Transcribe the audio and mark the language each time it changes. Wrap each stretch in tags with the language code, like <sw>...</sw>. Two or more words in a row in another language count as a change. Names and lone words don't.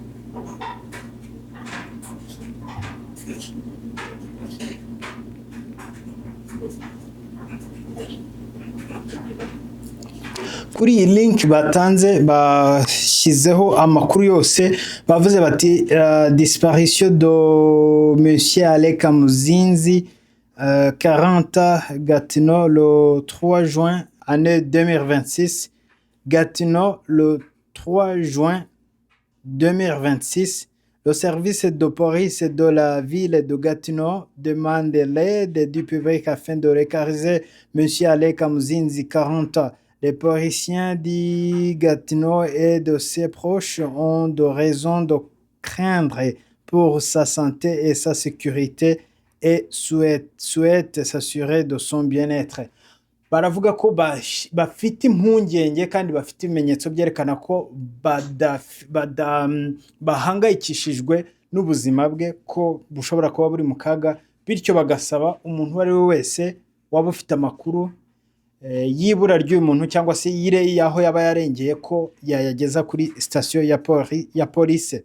<rw>kuri iyi link batanze bashyizeho amakuru yose bavuze</rw> <fr>bati disparition de monsieur Alain Kamuzinzi 40 Gatineau le 3 juin année 2026. Gatineau le 3 juin 2026. Le service de police de la ville de Gatineau demande l'aide du public afin de localiser monsieur Alain Kamuzinzi 40 ans. Les policiers de Gatineau et de ses proches ont de raisons de craindre pour sa santé et sa sécurité et souhaitent s'assurer de son bien-être.</fr> <rw>Baravuga ko bafite impungenge kandi bafite ibimenyetso byerekana ko bahangayikishijwe n'ubuzima bwe, ko bushobora kuba buri mu kaga, bityo bagasaba umuntu uwo ari we wese waba ufite amakuru y'ibura ry'uyu muntu cyangwa se y'aho yaba yarengeye ko yayageza kuri sitasiyo ya polisi.</rw>